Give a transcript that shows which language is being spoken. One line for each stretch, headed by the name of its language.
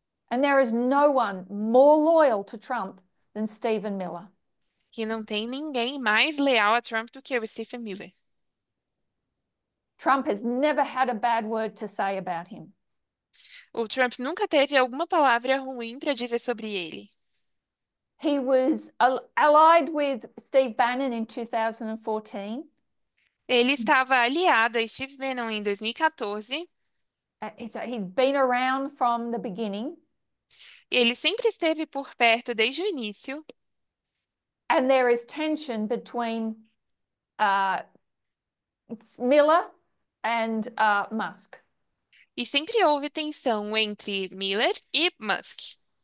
English: And there is no one more loyal to Trump than Stephen Miller.
Portuguese: Que não tem ninguém mais leal a Trump do que o Stephen Miller.
English: Trump has never had a bad word to say about him.
Portuguese: O Trump nunca teve alguma palavra ruim para dizer sobre ele.
English: He was allied with Steve Bannon in 2014.
Portuguese: Ele estava aliado a Steve Bannon em 2014.
English: So he's been around from the beginning.
Portuguese: Ele sempre esteve por perto desde o início.
English: And there is tension between Miller and Musk.
Portuguese: E sempre houve tensão entre Miller e Musk.